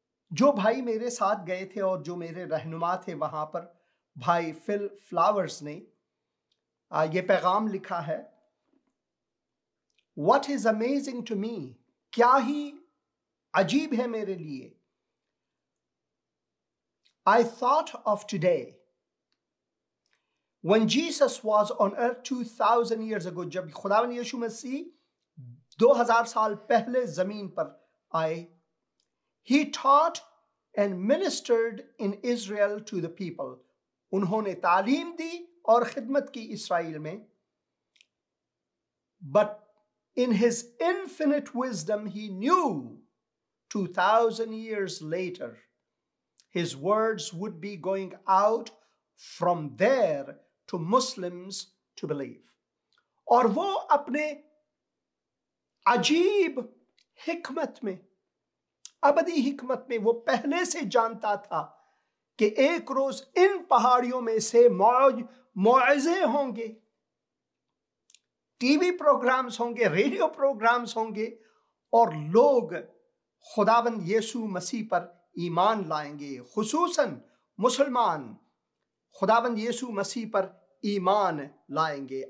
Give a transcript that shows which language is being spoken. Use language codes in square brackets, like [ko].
[hi] जो भाई मेरे साथ गए थे और जो मेरे रहनुमा थे वहां पर, भाई फिल फ्लावर्स ने ये पैगाम लिखा है। [en] What is amazing to me, [hi] क्या ही अजीब है मेरे लिए। [en] I thought of today when Jesus was on earth 2000 years ago, [hi] जब खुदावन यीशु मसीह 2000 साल पहले जमीन पर आए। [en] He taught and ministered in Israel to the people. [hi] उन्होंने तालीम दी और खिदमत की इस्राइल में। [en] But in his infinite wisdom he knew 2000 years later his words would be going out from there to Muslims to believe. [hi] और वो अपने अजीब हिकमत में, अबदी हिकमत में, वो पहले से जानता था कि एक रोज इन पहाड़ियों में से मौइज़े होंगे, टीवी प्रोग्राम्स होंगे, रेडियो प्रोग्राम्स होंगे, और लोग खुदावंद यीशु मसीह पर ईमान लाएंगे, खुसूसन मुसलमान खुदावंद यीशु मसीह पर ईमान लाएंगे।